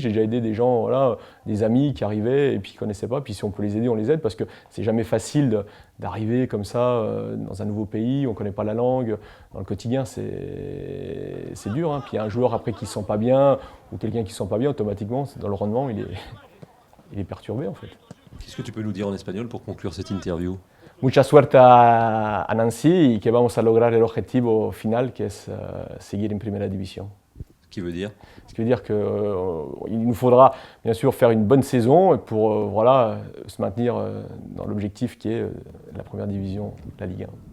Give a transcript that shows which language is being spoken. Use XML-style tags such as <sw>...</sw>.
<fr>J'ai déjà aidé des gens, voilà, des amis qui arrivaient et puis qui ne connaissaient pas. Puis si on peut les aider, on les aide parce que c'est jamais facile d'arriver comme ça dans un nouveau pays, on ne connaît pas la langue. Dans le quotidien, c'est dur. Hein. Puis il y a un joueur après qui ne se sent pas bien ou quelqu'un qui ne se sent pas bien, automatiquement, dans le rendement, il est perturbé en fait. Qu'est-ce que tu peux nous dire en espagnol pour conclure cette interview?</fr> <es>Mucha suerte a Nancy y que vamos a lograr el objetivo final, que es seguir en Primera División.</es> <fr>Ce qui veut dire? Ce qui veut dire qu'il nous faudra bien sûr faire une bonne saison pour voilà, se maintenir dans l'objectif qui est la Première Division, la Ligue 1.</fr>